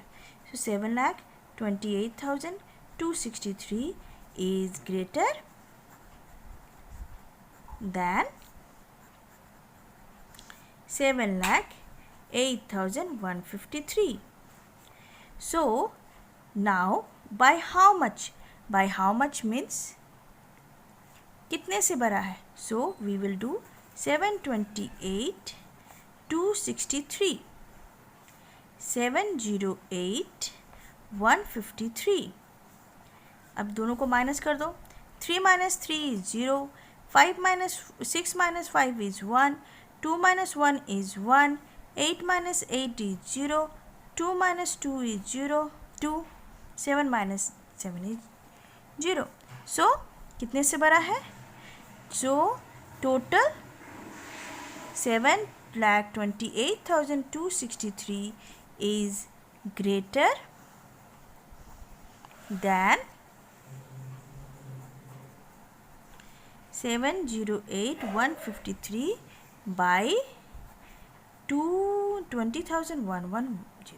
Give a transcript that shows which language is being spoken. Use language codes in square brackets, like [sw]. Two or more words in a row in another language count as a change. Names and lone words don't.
[en] So 7,28,263 is greater than 7,08,153. So now by how much? By how much means [hi] कितने से बड़ा है? [en] So we will do 728 263. 708 153. [hi] अब दोनों को माइनस कर दो. [en] 3 minus 3 is 0. 6 minus 5 is 1. 2 minus 1 is 1. 8 minus 8 is 0. 2 minus 2 is 0. 2. 7 minus 7 is 0. [hi] So कितने से बड़ा है? [en] So total 7,28,263 is greater than 708,153 by 20,110.